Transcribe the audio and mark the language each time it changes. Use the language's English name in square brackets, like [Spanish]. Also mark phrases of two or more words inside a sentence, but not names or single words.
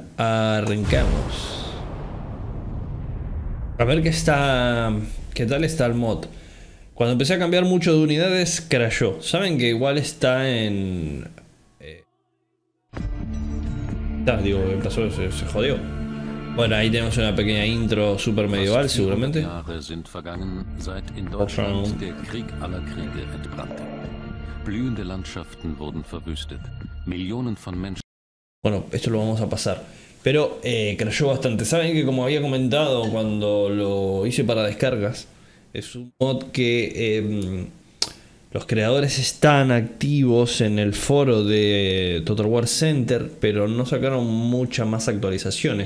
[Spanish] Arrancamos. A ver qué tal está el mod. Cuando empecé a cambiar mucho de unidades, crashó. Saben que igual está en... digo, ¿qué pasó? Se jodió. Bueno, ahí tenemos una pequeña intro super medieval, seguramente. [German] Jahre sind vergangen, seit in Deutschland der Krieg aller Kriege entbrannte. Blühende Landschaften wurden verwüstet. Millionen von Menschen. [Spanish] Bueno, esto lo vamos a pasar. Pero crashó bastante. Saben que como había comentado cuando lo hice para descargas, es un mod que los creadores están activos en el foro de Total War Center, pero no sacaron muchas más actualizaciones.